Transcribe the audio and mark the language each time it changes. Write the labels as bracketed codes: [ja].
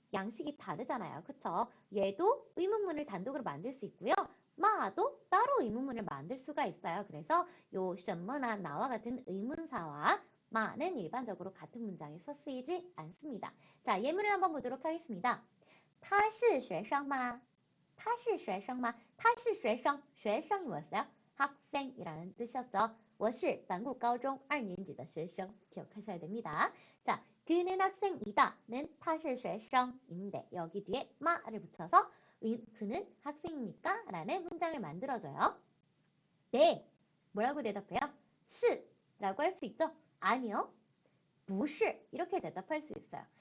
[ko] 양식이 다르잖아요. 그쵸? 얘도 의문문을 단독으로 만들 수 있고요. 마도 따로 의문문을 만들 수가 있어요. 그래서 요 什么나 나와 같은 의문사와 마는 일반적으로 같은 문장에서 쓰이지 않습니다. 자, 예문을 한번 보도록 하겠습니다. [zh] 他是学生吗? 他是学生吗?他是学生,学生 [ko] 이 뭐였어요? 학생이라는 뜻이었죠. [zh] 我是南固高中 2年级的学生 [ko] 기억하셔야 됩니다. 자, 그는 학생이다는 [zh] 他是学生 [ko] 인데 여기 뒤에 마를 붙여서 그는 학생입니까? 라는 문장을 만들어줘요. 네, 뭐라고 대답해요? 是라고 할 수 있죠? 아니요, 不是 이렇게 대답할 수 있어요.